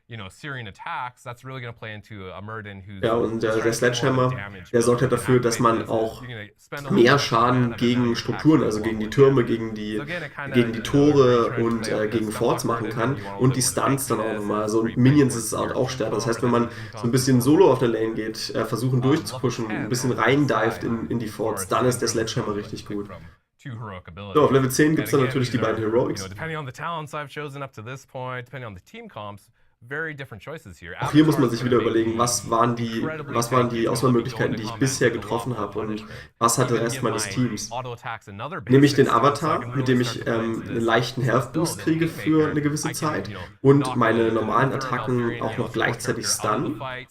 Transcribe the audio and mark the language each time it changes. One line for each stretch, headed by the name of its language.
English: Searing attacks, that's really going to play into a Murden who's
German: Ja, und der Sledgehammer, der sorgt halt dafür, dass man auch mehr Schaden gegen Strukturen, also gegen die Türme, gegen die Tore und gegen Forts machen kann. Und die Stunts dann auch nochmal. Also Minions ist es halt auch stärker. Das heißt, wenn man so ein bisschen solo auf der Lane geht, versuchen durchzupushen, ein bisschen reindived in die Forts, dann ist der Sledgehammer richtig gut. So, auf Level 10 gibt es dann natürlich die beiden Heroics.
English: Depending on the talents I've chosen up to this point, depending on the team comps, very different choices here.
German: Auch hier muss man sich wieder überlegen, was waren die Auswahlmöglichkeiten, die ich bisher getroffen habe und was hat der Rest meines Teams. Nehme ich den Avatar, mit dem ich einen leichten Health Boost kriege für eine gewisse Zeit und meine normalen Attacken auch noch gleichzeitig stunnen?